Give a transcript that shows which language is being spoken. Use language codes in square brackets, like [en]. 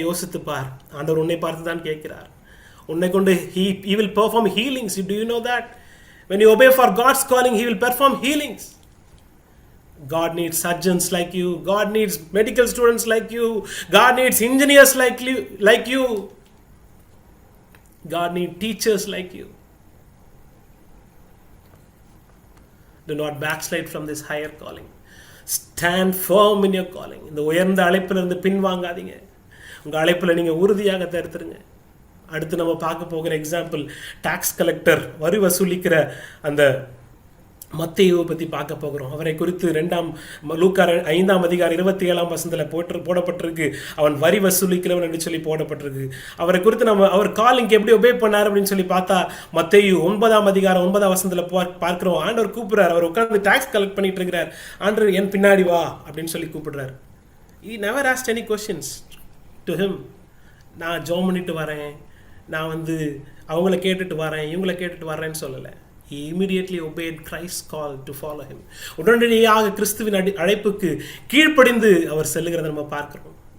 [ta] யோசித்து பார். ஆண்டவர் உன்னை பார்த்து தான் கேட்கிறார். உன்னை கொண்டு [en] he will perform healings. Do you know that? When you obey for God's calling, he will perform healings. God needs surgeons like you. God needs medical students like you. God needs engineers like you. God needs teachers like you. Do not backslide from this higher calling. Stand firm in your calling. [ta] இந்த உயர்ந்த அழைப்பில் இருந்து பின்வாங்காதீங்க. உங்கள் அழைப்பில் நீங்கள் உறுதியாக தடுத்துருங்க. அடுத்து நம்ம பார்க்க போகிற எக்ஸாம்பிள், டாக்ஸ் கலெக்டர், வரி வசூலிக்கிற அந்த மத்தேயுவை பற்றி பார்க்க போகிறோம். அவரை குறித்து லூக்கா 5ஆம் அதிகாரம் 27ஆம் வசனத்தில் போடப்பட்டிருக்கு. அவன் வரி வசூலிக்கிறவன் என்று சொல்லி போடப்பட்டிருக்கு. அவரை குறித்து அவர் காலிங்க்கு எப்படி ஒபே பண்ணார் அப்படின்னு சொல்லி பார்த்தா மத்தேயு 9ஆம் அதிகாரம் 9ஆம் வசனத்தில் பார்க்கிறோம். ஆண்டவர் கூப்பிடுறார். அவர் உட்கார்ந்து டாக்ஸ் கலெக்ட் பண்ணிட்டு இருக்கிறார். ஆண்டவர் என் பின்னாடி வா அப்படின்னு சொல்லி கூப்பிடுறார். [en] He never asked any questions to him. [ta] நான் ஜோம் பண்ணிட்டு வரேன், நான் அவங்கள கேட்டுட்டு வரேன், இவங்கள கேட்டுட்டு வரேன்னு சொல்லலை. [en] He immediately obeyed Christ's call to follow him. [ta] உடனடியாக கிறிஸ்துவின் அழைப்புக்கு கீழ்ப்படிந்து அவர் செல்லுகிறத நம்ம பார்க்கிறோம்.